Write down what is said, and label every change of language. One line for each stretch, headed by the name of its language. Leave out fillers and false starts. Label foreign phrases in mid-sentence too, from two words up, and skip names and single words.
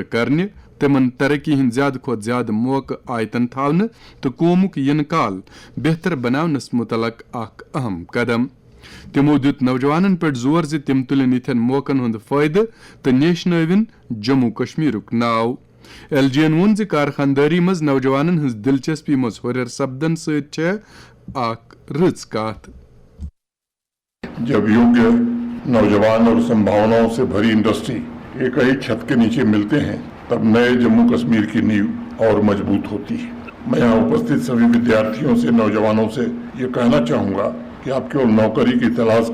Kashmiri: کرنہِ تِمن ترقی ہٕنٛدۍ زیادٕ کھۄتہٕ زیادٕ موقعہٕ آیتن تھاونہٕ تہٕ قومُک یِنہٕ کال بہتر بناونس متعلق اکھ اہم قدم تِمو دیُت نوجوانن پٮ۪ٹھ زور زِ تِم تُلِن یِتھٮ۪ن موقعن ہُنٛد فٲیدٕ تہٕ نیشنٲوِن جموں کشمیرُک ناو ایل جی ین ووٚن زِ کارخاندٲری منٛز نوجوانن ہٕنٛز دلچسپی منٛز ہُرٮ۪ر سپدن سۭتۍ چھےٚ اکھ رٕژ کتھ
Hindi: जब योग्य नौजवान और सम्भावनाओं से भरी इंडस्ट्री एक ही छत के नीचे मिलते हैं तब नए जम्मू कश्मीर की नींव और मज़बूत होती है मैं यहाँ उपस्थित सभी विद्यार्थियों से नौजवानों से यह कहना चाहूँगा कि आप केवल नौकरी की तलाश